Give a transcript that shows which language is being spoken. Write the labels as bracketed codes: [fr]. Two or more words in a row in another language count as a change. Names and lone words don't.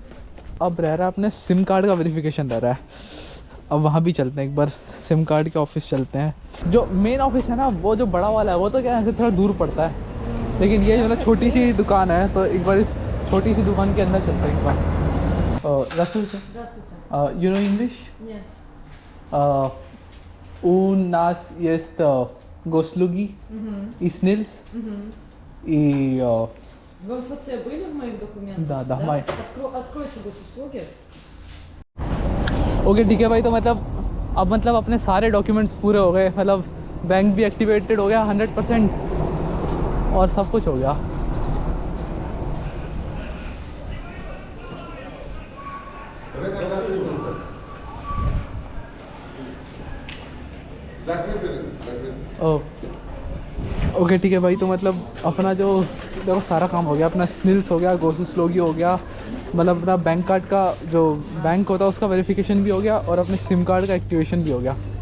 [hi] अब रह रहा है अपने [en] SIM card [hi] का वेरिफिकेशन रह रहा है। अब वहाँ भी चलते हैं, एक बार [en] SIM card [hi] के ऑफिस चलते हैं। जो [en] main office [hi] है ना वो जो बड़ा वाला है वो तो क्या है, थोड़ा दूर पड़ता है, लेकिन ये जो ना छोटी सी दुकान है तो एक बार इस छोटी सी दुकान के अंदर चलते हैं एक बार। [ru] Здравствуйте. [en] You know English? [ru] Нет. У нас есть госуслуги и СНИЛС и В МФЦ были в моих документах? Да, мои. Откройте госуслуги. [hi] ओके ठीक है भाई, तो मतलब अब मतलब अपने सारे डॉक्यूमेंट्स पूरे हो गए, मतलब बैंक भी एक्टिवेटेड हो गया 100% और सब कुछ हो गया। ओके ठीक है भाई, तो मतलब अपना जो देखो सारा काम हो गया, अपना स्निल्स हो गया, गोसुस्लोगी हो गया, मतलब अपना [en] bank card [hi] का जो बैंक होता है उसका वेरिफिकेशन भी हो गया और अपने [en] SIM card [hi] का एक्टिवेशन भी हो गया।